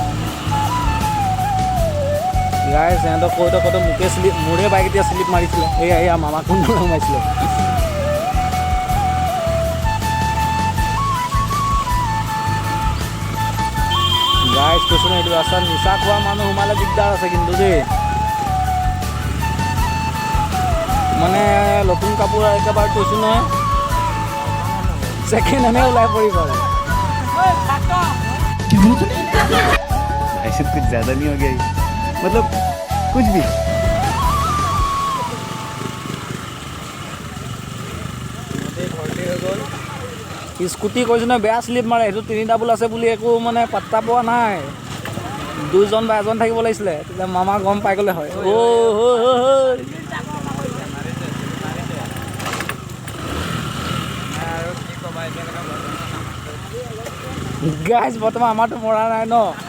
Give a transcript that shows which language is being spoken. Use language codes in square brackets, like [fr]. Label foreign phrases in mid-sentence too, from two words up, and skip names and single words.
[as] গাইছ সিহঁতক কওঁতে মোকে শ্লিপ মোৰে বাইক এতিয়া শ্লিপ মাৰিছিলে এয়া মামা কোনটো সোমাইছিলে গাইছ কৈছোঁ ন এইটো ৰাস্তাত নিচা খোৱা মানুহ সোমালে দিগদাৰ আছে কিন্তু দেই মানে নতুন কাপোৰ একেবাৰে কৈছোঁ নহয় [en] second hand [as] ওলাই পৰিব [hi] भाई कुछ ज़्यादा नहीं हो गया मतलब कुछ भी [as] স্কুটি কৈছোঁ নহয় বেয়া শ্লিপ মাৰে সেইটো 3 ডাবল আছে বুলি একো মানে পাত্তা পোৱা নাই 2জন বা 1জন থাকিব লাগিছিলে তেতিয়া মামা গম পাই গ'লে হয় গাইছ বৰ্তমান আমাৰতো মৰা নাই ন